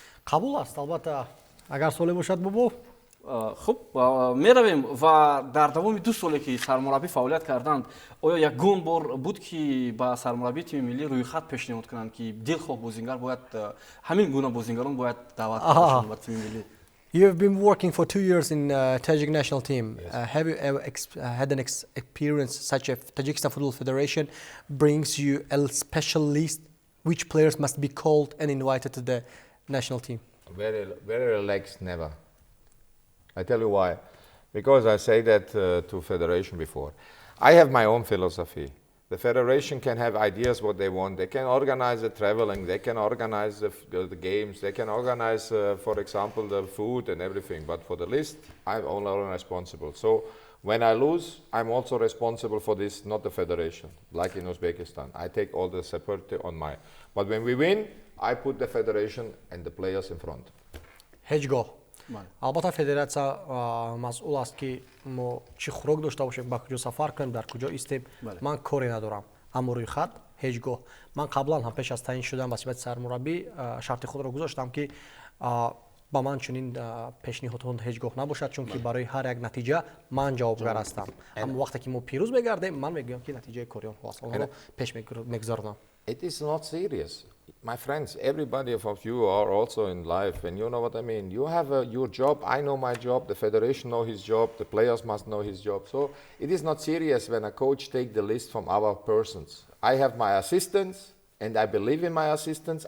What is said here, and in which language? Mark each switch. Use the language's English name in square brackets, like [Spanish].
[Tajik] қабул аст, албатта агар соле бошад Бобо. хуб, меравем ва дар давоми 2 соле ки сармураббӣ фаъолият карданд, оё ягон бор буд ки ба сармураббии тими миллӣ рӯйхат пешниҳод кунанд ки дилхоҳ бозингар бояд ҳамин гуна бозингарон бояд даъват кардашанд ба тими миллӣ? [English] You have been working for 2 years in Tajik national team. Have you ever had an experience such as Tajikistan Football Federation brings you a special list which players must be called and invited to the national team? Very, very relaxed, never. I tell you why. Because I say that to federation before. I have my own philosophy. The federation can have ideas what they want. They can organize the traveling. They can organize the games. They can organize, for example, the food and everything. But for the list, I'm only responsible. So When I lose, I'm also responsible for this, not the federation, like in Uzbekistan. I take all the separate on my. But when we win, I put the federation and the players in front. [Tajik] ҳеҷ гоҳ албатта федератсия масъул аст ки мо чӣ хӯрок дошта бошем, ба куҷо сафар кунем, дар куҷо истем. Ман коре надорам. Аммо рӯи хат ҳеҷ гоҳ. Ман қаблан ҳам пеш аз таъин шудан ба сифати сармураббӣ шарти худро гузоштам ки ба ман чунин пешниҳодҳо ҳеҷ гоҳ набошад, чунки барои ҳар як натиҷа ман ҷавобгар ҳастам. Аммо вақте ки мо пирӯз мегардем, ман мегӯям ки натиҷаи кори онҳо аст. Онҳоро пеш мегзаронам. [English] It is not serious. My friends, everybody of you are also in life, and you know what I mean. You have your job, I know my job, the federation know his job, the players must know his job. So it is not serious when a coach take the list from our persons. I have my assistants, and I believe in my assistants.